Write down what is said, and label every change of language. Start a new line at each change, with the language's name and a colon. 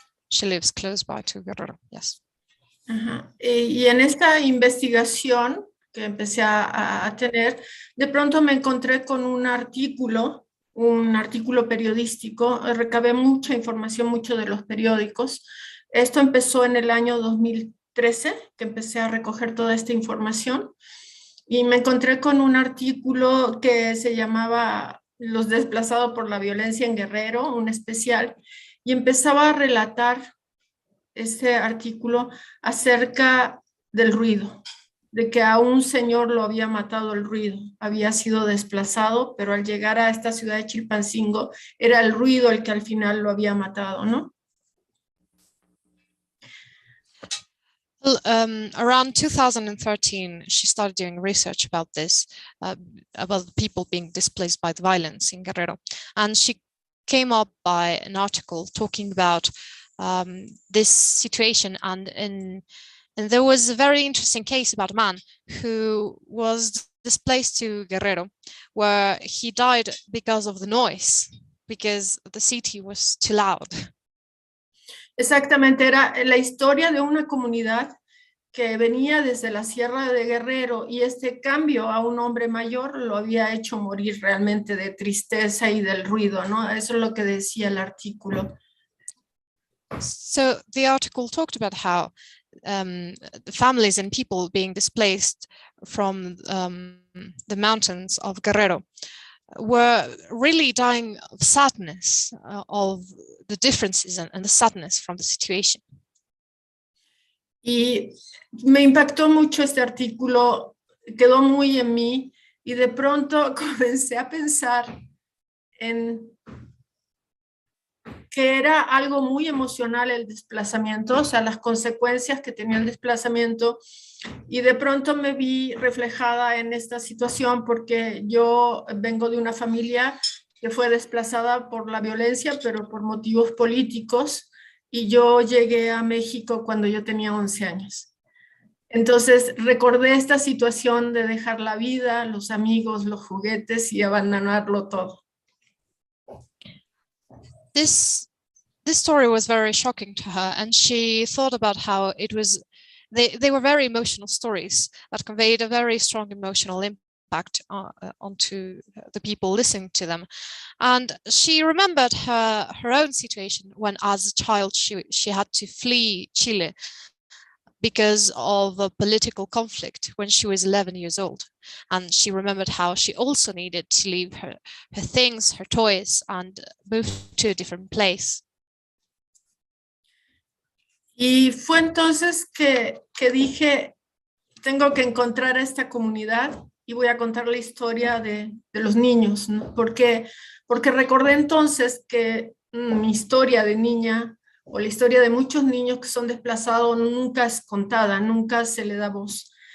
English: She lives close by to Guerrero, yes. Ajá.
Spanish: Y en esta investigación que empecé a tener, de pronto me encontré con un artículo periodístico, recabé mucha información, mucho de los periódicos. Esto empezó en el año 2013, que empecé a recoger toda esta información, y me encontré con un artículo que se llamaba Los desplazados por la violencia en Guerrero, un especial, y empezaba a relatar este artículo acerca del ruido, de que a un señor lo había matado el ruido, había sido desplazado, pero al llegar a esta ciudad de Chilpancingo era el ruido el que al final lo había matado, ¿no?
English: Well, around 2013, she started doing research about this, about the people being displaced by the violence in Guerrero. And she came up by an article talking about this situation. And there was a very interesting case about a man who was displaced to Guerrero, where he died because of the noise because the city was too loud.
Spanish: Exactamente, era la historia de una comunidad que venía desde la Sierra de Guerrero y este cambio a un hombre mayor lo había hecho morir realmente de tristeza y del ruido, ¿no? Eso es lo que decía el artículo.
English: So the article talked about how families and people being displaced from the mountains of Guerrero were really dying of sadness, of the differences and the sadness from the situation.
Spanish: Y me impactó mucho este artículo, quedó muy en mí y de pronto comencé a pensar en que era algo muy emocional el desplazamiento, o sea, las consecuencias que tenía el desplazamiento, y de pronto me vi reflejada en esta situación porque yo vengo de una familia que fue desplazada por la violencia, pero por motivos políticos, y yo llegué a México cuando yo tenía 11 años. Entonces recordé esta situación de dejar la vida, los amigos, los juguetes y abandonarlo todo.
English: This story was very shocking to her, and she thought about how it was, they were very emotional stories that conveyed a very strong emotional impact onto the people listening to them. And she remembered her own situation when, as a child, she had to flee Chile because of a political conflict when she was 11 years old. And she remembered how she also needed to leave her things, her toys, and move to a different place.
Spanish: Y fue entonces que dije, tengo que encontrar a esta comunidad y voy a contar la historia de los niños, ¿no? Porque recordé entonces que mi historia de niña o la historia de muchos niños que son desplazados nunca es contada, nunca se le da voz.